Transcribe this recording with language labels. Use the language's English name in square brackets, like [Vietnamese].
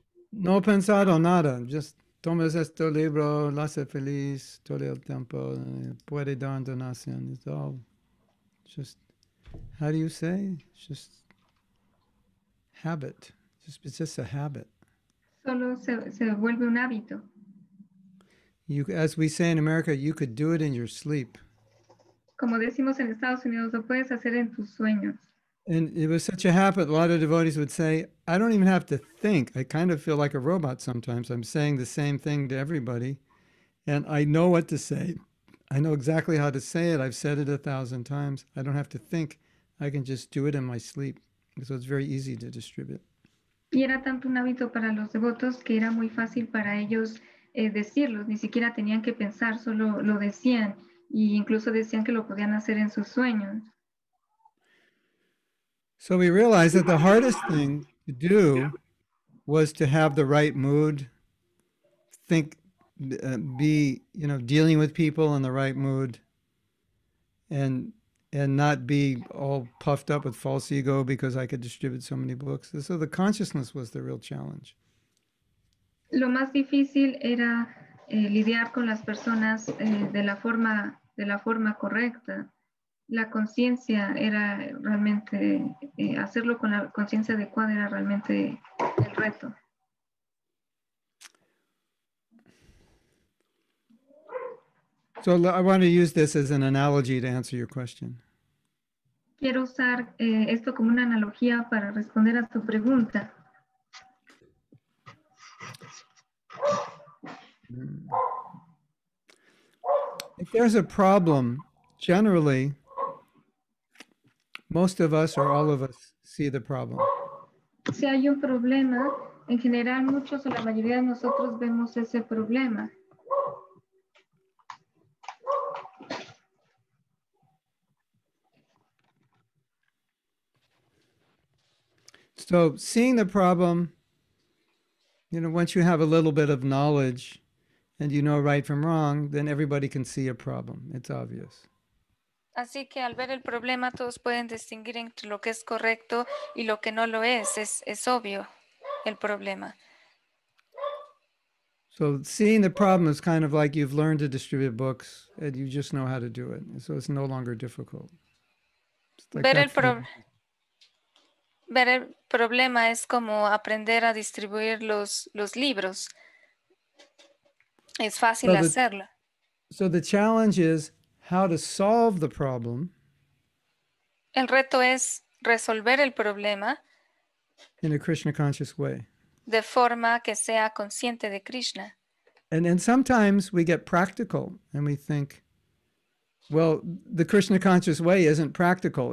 [Spanish] No pensado nada, just tomas este libro, lo hace feliz todo el tiempo, puede dar donación. [English] It's all just, how do you say? It's just habit. It's just a habit. [Spanish] Solo se vuelve un hábito. [English] You, as we say in America, you could do it in your sleep. [Spanish] Como decimos en Estados Unidos, lo puedes hacer en tus sueños. [English] And it was such a habit, a lot of devotees would say, I don't even have to think. I kind of feel like a robot sometimes. I'm saying the same thing to everybody, and I know what to say. I know exactly how to say it. I've said it 1,000 times. I don't have to think. I can just do it in my sleep. So it's very easy to distribute. [Spanish] Y era tanto un hábito para los devotos que era muy fácil para ellos decirlos. Ni siquiera tenían que pensar, solo lo decían. Y incluso decían que lo podían hacer en sus sueños. [English] So we realized that the hardest thing to do was to have the right mood, think, be, dealing with people in the right mood, and not be all puffed up with false ego because I could distribute so many books. So the consciousness was the real challenge. [Spanish] Lo más difícil era lidiar con las personas de la forma correcta. La conciencia era realmente, hacerlo con la conciencia adecuada era realmente el reto. [English] So I want to use this as an analogy to answer your question. [Spanish] Quiero usar esto como una analogía para responder a tu pregunta. [English] If there's a problem, generally, most of us or all of us see the problem. [Spanish] Si hay un problema, en general muchos o la mayoría de nosotros vemos ese problema. [English] So seeing the problem, once you have a little bit of knowledge and you know right from wrong, then everybody can see a problem. It's obvious. [Spanish] Así que al ver el problema todos pueden distinguir entre lo que es correcto y lo que no lo es obvio el problema. [English] So seeing the problem is kind of like you've learned to distribute books and you just know how to do it. So it's no longer difficult. Like [Spanish] ver el problema es como aprender a distribuir los libros. Es fácil hacerlo. [English] So the challenge is how to solve the problem. [Spanish] El reto es resolver el problema [English] in a Krishna conscious way. [Spanish] De forma que sea consciente de Krishna. [English] And sometimes we get practical and we think, well, the Krishna conscious way isn't practical.